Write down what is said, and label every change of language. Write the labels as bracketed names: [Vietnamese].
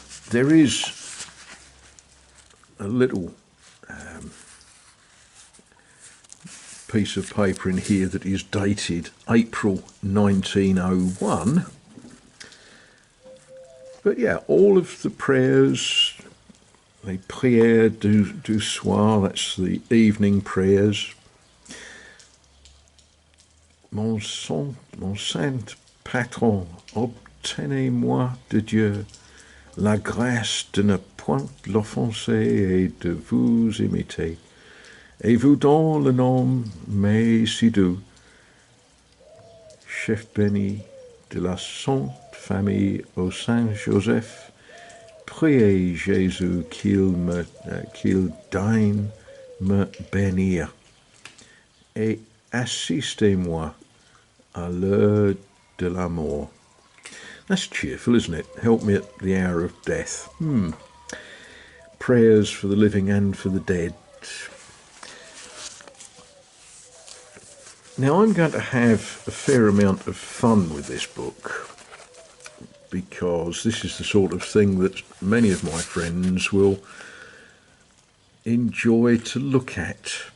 [English] There is a little piece of paper in here that is dated April 1901. But yeah, all of the prayers, [French] les prières du soir, [English] that's the evening prayers. [French] Mon saint patron, obtenez-moi de Dieu la grâce de ne point l'offenser et de vous imiter. Et vous dans le nom mais si doux, chef béni de la sainte famille au Saint Joseph, priez Jésus qu'il daigne me bénir. Et assistez-moi à l'heure de la mort. [English] That's cheerful, isn't it? Help me at the hour of death. Prayers for the living and for the dead. Now I'm going to have a fair amount of fun with this book, because this is the sort of thing that many of my friends will enjoy to look at.